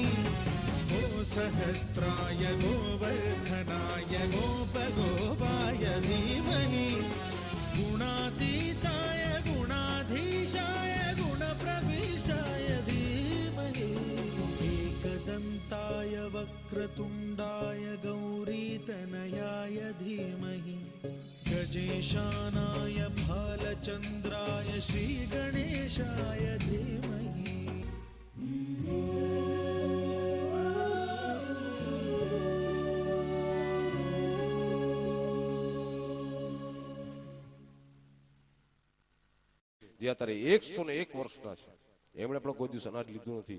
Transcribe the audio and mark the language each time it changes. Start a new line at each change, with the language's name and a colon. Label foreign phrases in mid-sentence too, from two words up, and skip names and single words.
Sanskrit: गोसहस्राय गोवर्धनाय गोपगोपाय धीमहि गुणातीताय गुणाधीशाय गुणप्रविष्टाय धीमहि एकदन्ताय वक्रतुण्डाय गौरीतनयाय धीमहि गजेशानाय भालचन्द्राय श्रीगणेशाय धीमहि
Gujarati: જે અત્યારે 101 વર્ષના છે એમણે પણ કોઈ દિવસ અનાજ લીધું નથી.